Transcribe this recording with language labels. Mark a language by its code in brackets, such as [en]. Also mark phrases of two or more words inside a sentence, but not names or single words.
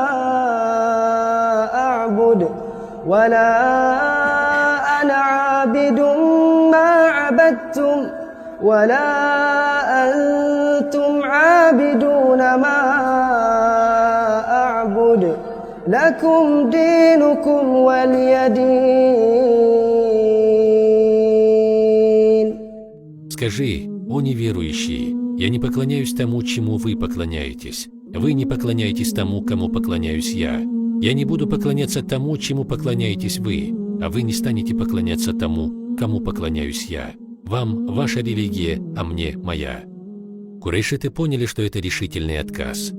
[ar] أعبد ولا أنا عابد ما عبدتم ولا أنتم عابدون ما أعبد لكم دينكم ولي دين. [ru] Скажи: «О неверующие, я не поклоняюсь тому, чему вы поклоняетесь. Вы не поклоняетесь тому, кому поклоняюсь я. Я не буду поклоняться тому, чему поклоняетесь вы, а вы не станете поклоняться тому, кому поклоняюсь я. Вам ваша религия, а мне моя». Курейшиты поняли, что это решительный отказ.